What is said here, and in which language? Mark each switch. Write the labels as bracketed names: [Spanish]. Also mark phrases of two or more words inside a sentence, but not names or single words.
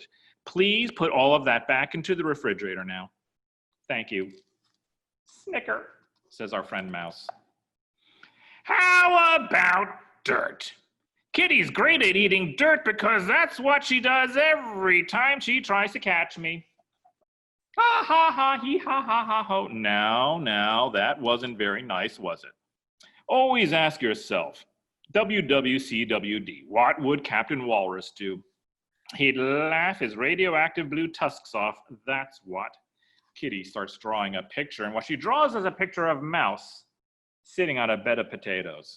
[English] Please put all of that back into the refrigerator now. Thank you. Snicker, says our friend Mouse. How about dirt? Kitty's great at eating dirt because that's what she does every time she tries to catch me. Ha ha ha, he ha ha ha ho. Now, that wasn't very nice, was it? Always ask yourself, WWCWD, what would Captain Walrus do? He'd laugh his radioactive blue tusks off, that's what. Kitty starts drawing a picture, and what she draws is a picture of Mouse sitting on a bed of potatoes.